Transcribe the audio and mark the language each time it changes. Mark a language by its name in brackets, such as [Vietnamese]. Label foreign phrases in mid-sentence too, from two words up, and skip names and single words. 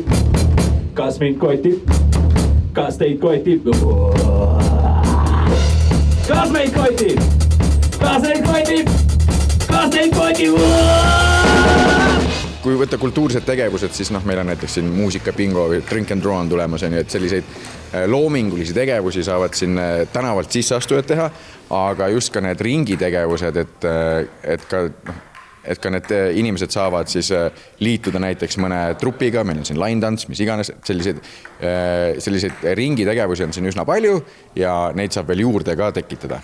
[Estonian] Kas mind kotib? Kas teid kotib? Kas meid kotib? Kas teid kotib? Kas teid kotib? Kui võtta kultuursed tegevused, siis meil on näiteks siin muusika, bingo või [English] drink and draw [Estonian] on tulemas, et selliseid loomingulisi tegevusi saavad siin tänavalt sisseastujad teha, aga just ka need ringitegevused, et ka need inimesed saavad siis liituda näiteks mõne trupiga, meil on siin laintants, mis iganes, selliseid ringitegevusi on siin üsna palju ja neid saab veel juurde ka tekitada.